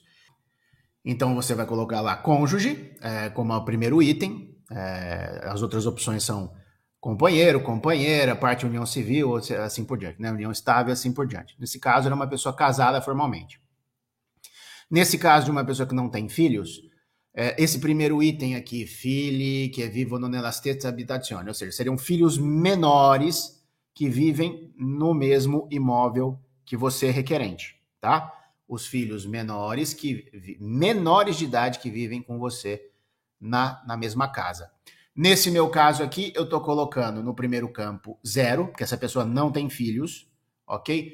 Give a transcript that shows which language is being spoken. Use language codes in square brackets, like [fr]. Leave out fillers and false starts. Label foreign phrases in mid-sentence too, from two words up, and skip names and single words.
[pt] Então você vai colocar lá cônjuge, como o primeiro item. As outras opções são companheiro, companheira, parte união civil, assim por diante, né? União estável, assim por diante. Nesse caso, era uma pessoa casada formalmente. Nesse caso de uma pessoa que não tem filhos, esse primeiro item aqui, [it] figli che vivono nella stessa abitazione, [pt] ou seja, seriam filhos menores que vivem no mesmo imóvel que você requerente, tá? Os filhos menores de idade que vivem com você na mesma casa. Nesse meu caso aqui, eu estou colocando no primeiro campo 0, porque essa pessoa não tem filhos, ok?